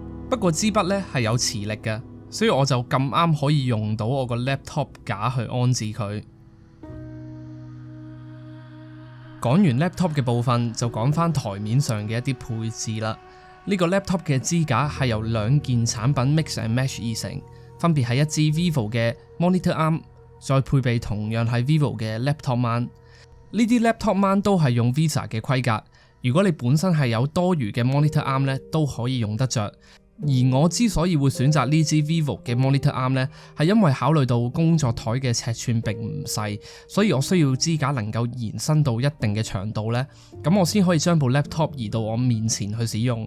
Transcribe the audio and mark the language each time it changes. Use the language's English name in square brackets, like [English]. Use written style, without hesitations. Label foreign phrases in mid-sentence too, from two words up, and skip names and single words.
[Cantonese] 不過支筆呢係有磁力嘅，所以我就咁啱可以用到我個 laptop 架去安置佢。講完 laptop 嘅部分，就講翻台面上嘅一啲配置啦。呢個 laptop 嘅支架係由2件產品 [English] mix and match [Cantonese] 而成，分別係一支 Vivo 嘅 [English] monitor arm， [Cantonese] 再配備同樣係 Vivo 嘅 [English] laptop mount。 [Cantonese] 呢啲 [English] laptop mount [Cantonese] 都係用 VESA 嘅規格，如果你本身係有多餘嘅 [English] monitor arm [Cantonese] 呢，都可以用得着。而我之所以會選擇呢支 Vivo 嘅 [English] monitor arm [Cantonese] 呢，係因為考慮到工作台嘅尺寸並唔細，所以我需要支架能夠延伸到一定嘅長度呢，咁我先可以將部 laptop 移到我面前去使用。